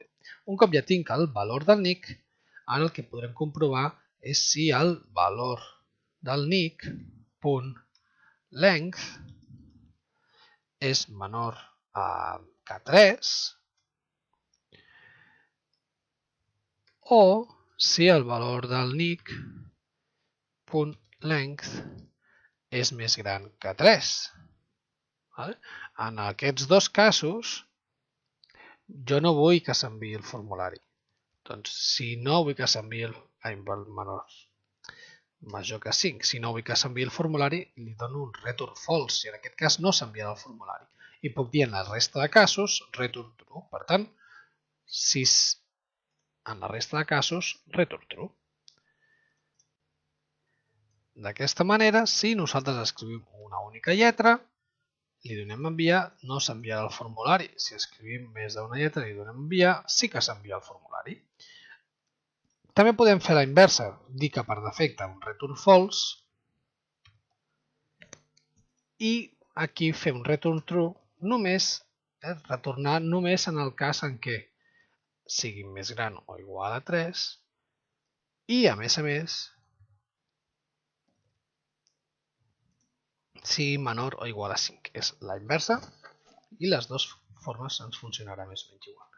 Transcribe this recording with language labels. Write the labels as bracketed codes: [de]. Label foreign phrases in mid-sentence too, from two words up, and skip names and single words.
[ca] Un cop ja tinc el valor del nick, ara el que podrem comprovar és si el valor del nick.length és menor que 3 o si el valor del nick.length és més gran que 3. En aquests dos casos, jo no vull que s'enviï el formulari. Doncs si no vull que s'enviï major que 5, si no vull que s'enviï el formulari, li dono un [en] return false, [ca] i en aquest cas no s'enviarà el formulari. I puc dir en la resta de casos [en] return true. [ca] Per tant, si en la resta de casos [en] return true. [ca] D'aquesta manera, si nosaltres escrivim una única lletra, li donem enviar, no s'enviarà el formulari. Si escrivim més d'una lletra i li donem enviar, sí que s'envia el formulari. També podem fer la inversa, dir que per defecte un [en] return false [ca] i aquí fer un [en] return true [ca] només, retornar només en el cas en què sigui més gran o igual a 3 i a més si menor o igual a 5. És la inversa i les dues formes ens funcionarà més o menys igual.